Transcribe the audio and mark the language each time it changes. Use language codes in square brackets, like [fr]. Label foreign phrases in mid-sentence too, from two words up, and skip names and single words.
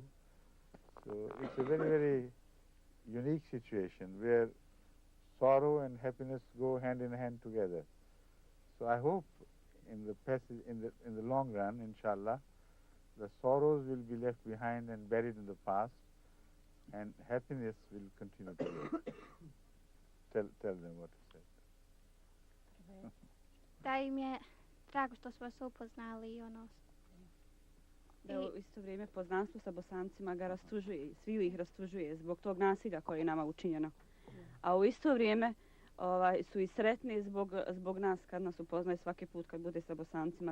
[en] So it's a very, very unique situation where sorrow and happiness go hand in hand together. So I hope in the passage, in the long run, inshallah, the sorrows will be left behind and buried in the past, and happiness will continue to live. Tell them what to say. [bs] Da im je drago što smo se upoznali i ono. Da u isto vrijeme poznanstvo sa Bosancima ga rastužuje, sviju ih rastužuje zbog tog nasilja koje je nama učinjeno. A u isto vrijeme su i sretni zbog nas kad nas upoznaju svaki put kad bude sa Bosancima.